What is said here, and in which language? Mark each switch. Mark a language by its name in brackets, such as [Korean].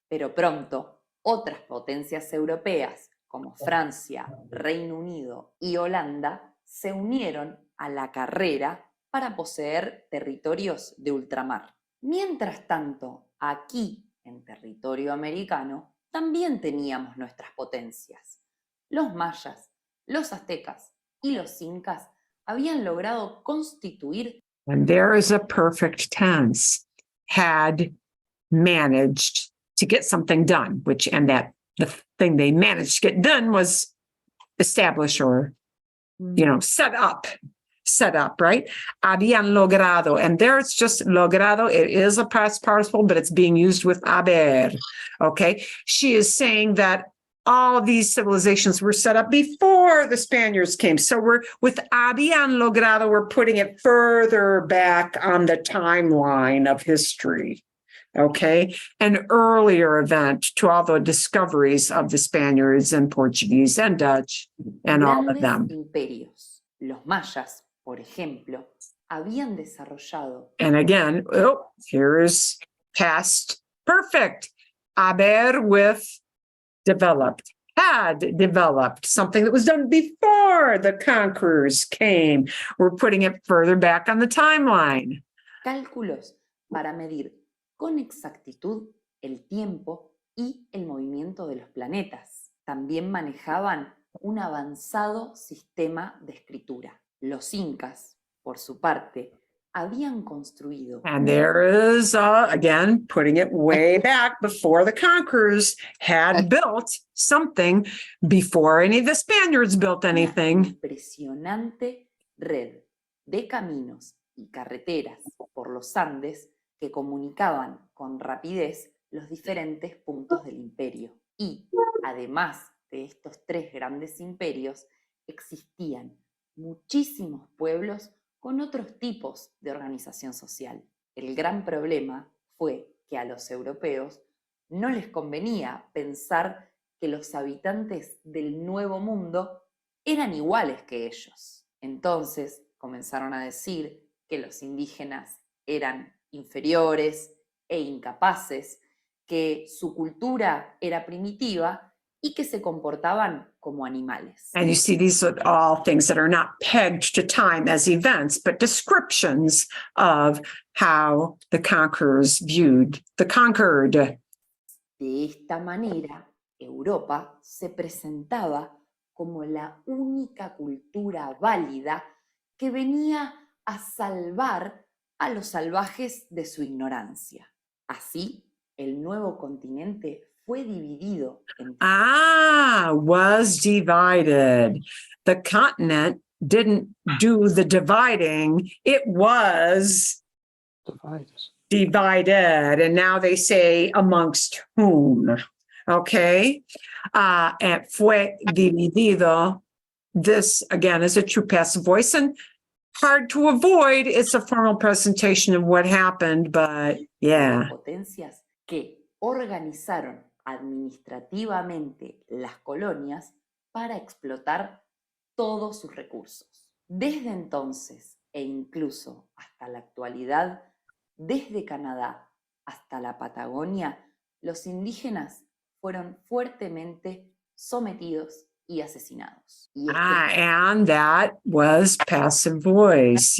[Spanish] Pero pronto, otras potencias europeas, como Francia, Reino Unido y Holanda, se unieron a la carrera para poseer territorios de ultramar. Mientras tanto, aquí, en territorio americano, también teníamos nuestras potencias. Los mayas, los aztecas y los incas habían logrado constituir. [English] And there is a perfect tense. Had managed to get something done, the thing they managed to get done was establish or, set up, right? [Spanish] Habían logrado. [English] And there it's just logrado. It is a past participle, but it's being used with haber. Okay. She is saying that all of these civilizations were set up before the Spaniards came. So we're with [Spanish] habían logrado, [English] we're putting it further back on the timeline of history. Okay, an earlier event to all the discoveries of the Spaniards and Portuguese and Dutch and all of [Spanish] Grandes imperios, los mayas, por ejemplo, habían desarrollado [English] And again, oh, here's past perfect. Haber with developed, had developed, something that was done before the conquerors came. We're putting it further back on the timeline. [Spanish] cálculos para medir con exactitud el tiempo y el movimiento de los planetas. También manejaban un avanzado sistema de escritura. Los incas, por su parte, habían construido [English] And there is, again, putting it way back before the conquerors had built something before any of the Spaniards built [Spanish] una [English] anything. [Spanish] impresionante red de caminos y carreteras por los Andes que comunicaban con rapidez los diferentes puntos del imperio. Y, además de estos tres grandes imperios, existían muchísimos pueblos con otros tipos de organización social. El gran problema fue que a los europeos no les convenía pensar que los habitantes del Nuevo Mundo eran iguales que ellos. Entonces comenzaron a decir que los indígenas eran inferiores e incapaces, que su cultura era primitiva y que se comportaban como animales. [English] And you see, these are all things that are not pegged to time as events, but descriptions of how the conquerors viewed the conquered. [Spanish] De esta manera, Europa se presentaba como la única cultura válida que venía a salvar a los salvajes de su ignorancia. Así, el nuevo continente fue dividido en [English] Was divided. The continent didn't do the dividing, it was divided. And now they say amongst whom. Okay. And [Spanish] fue dividido. [English] This again is a true passive voice and hard to avoid. It's a formal presentation of what happened, but yeah. [Spanish] potencias que organizaron administrativamente las colonias para explotar todos sus recursos. Desde entonces e incluso hasta la actualidad, desde Canadá hasta la Patagonia, los indígenas fueron fuertemente sometidos y asesinados. Y [English] And that was passive voice,